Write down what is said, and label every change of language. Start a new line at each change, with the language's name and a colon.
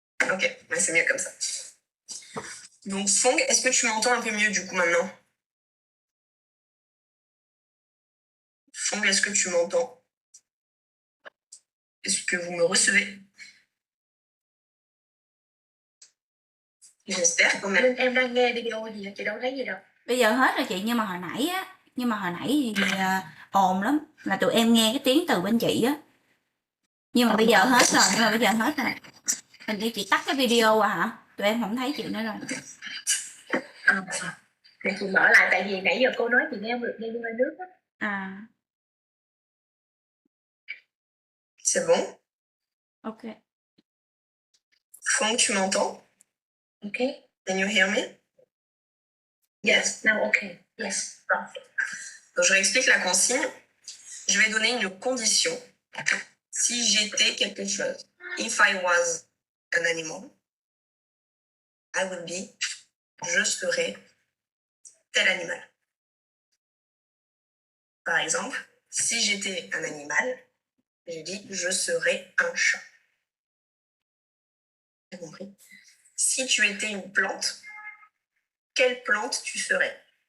French: Ok, ouais, c'est mieux comme ça. Donc Fong, est-ce que tu m'entends un peu mieux du coup maintenant? Fong, est-ce que tu m'entends? Est-ce que vous me recevez? J'espère quand même.
Vietnamese: Em đang nghe video gì chị đâu thấy gì đâu. Bây giờ hết rồi chị, nhưng mà hồi nãy á Nhưng mà hồi nãy thì ồn lắm, là tụi em nghe cái tiếng từ bên chị á. Nhưng mà bây giờ hết rồi. Hình như chị tắt cái video à hả? Tụi em không thấy chị nữa rồi. Để chị mở lại, tại vì nãy giờ cô nói chị nghe không được, nghe qua nước á. À,
French: C'est bon? ok. Franck, tu m'entends? Okay.
English: Can you hear me? Yes, now okay. Yes.
French: Donc, je réexplique la consigne. Je vais donner une condition. Si j'étais quelque chose.
English: If I was an animal, I would be,
French: je serais tel animal. Par exemple, si j'étais un animal, j'ai dit je serais un chat. T'as compris? Si tu étais une plante, quelle plante tu serais?